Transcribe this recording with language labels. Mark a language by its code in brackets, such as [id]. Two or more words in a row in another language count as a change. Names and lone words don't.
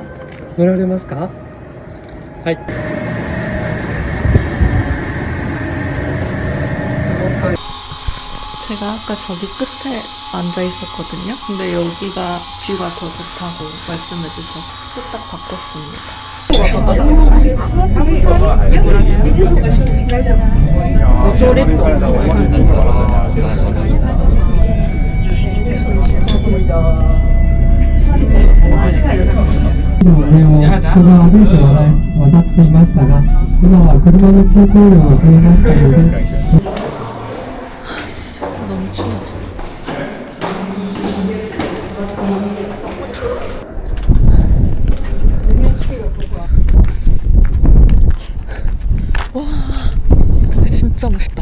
[ja] 乗られますか？はい。 [ko] 제가 아까 저기 끝에 앉아 있었거든요. 근데 여기가 뷰가 더 좋다고 말씀해 주셔서 후딱 바꿨습니다. [ja] 上を人が歩いて渡っていましたが、今は車の通行量が増えましたので、 [ko] 너무 추워. 와, 진짜 멋있다.